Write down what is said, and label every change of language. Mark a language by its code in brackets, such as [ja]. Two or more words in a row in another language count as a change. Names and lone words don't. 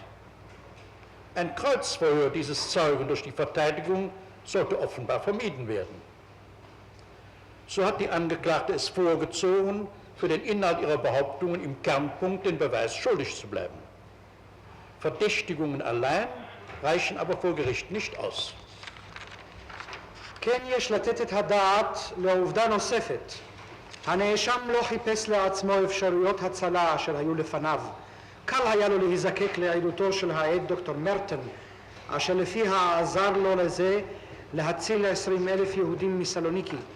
[de] Ein Kreuzverhör dieses Zeugen durch die Verteidigung sollte offenbar vermieden werden. So hat die Angeklagte es vorgezogen, für den Inhalt ihrer Behauptungen im Kernpunkt den Beweis schuldig zu bleiben. Verdächtigungen allein reichen aber vor Gericht nicht aus. [he] כן יש לתת את הדעת לעובדה נוספת. הנאשם לא חיפש לעצמו אפשרויות הצלה אשר היו לפניו. קל היה לו להיזקק לעדותו של העד דוקטור מרטן, אשר לפיה עזר לו לזה להציל 20,000 יהודים מסלוניקי.